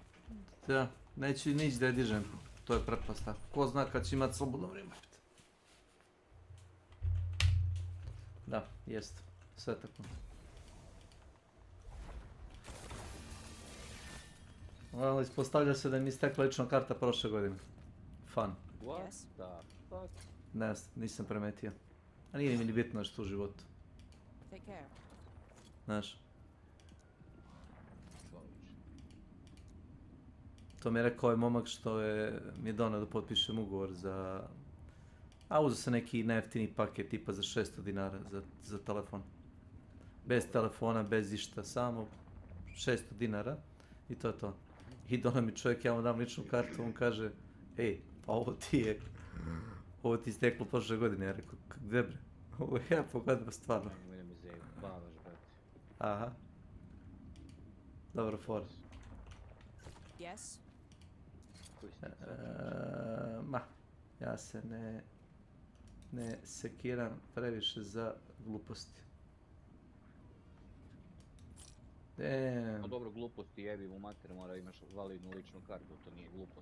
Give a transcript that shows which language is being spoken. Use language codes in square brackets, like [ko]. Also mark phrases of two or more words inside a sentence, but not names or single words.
[sr] Da, neću nić da je dižem, to je pretpostavka. Ko zna kad će imat slobodno vrijeme. Da, jest, sve tako. Ali ispostavlja se da mi istekla lična karta prošle godine. [en] Fun. What the fuck? [sr] Ne, nisam primetio. A nije mi ni bitno što u životu. [en] Take care. [sr] Znaš. To mi je rekao ovaj momak što mi je donao da potpišem ugovor za... A uzeo sam neki nejeftini paket tipa za 600 dinara za telefon. Bez telefona, bez išta, samo 600 dinara i to je to. I donao mi čovjek, ja mu dam ličnu kartu, on kaže, ej, pa ovo ti isteklo prošle godine. Ja rekao, gdje bre? Ovo je ja pogledam stvarno. Aha. Dobro, for. Yes. Ja se ne sekiram previše za gluposti. No dobro, gluposti jebi u mater, mora imaš validnu ličnu kartu, to nije glupost.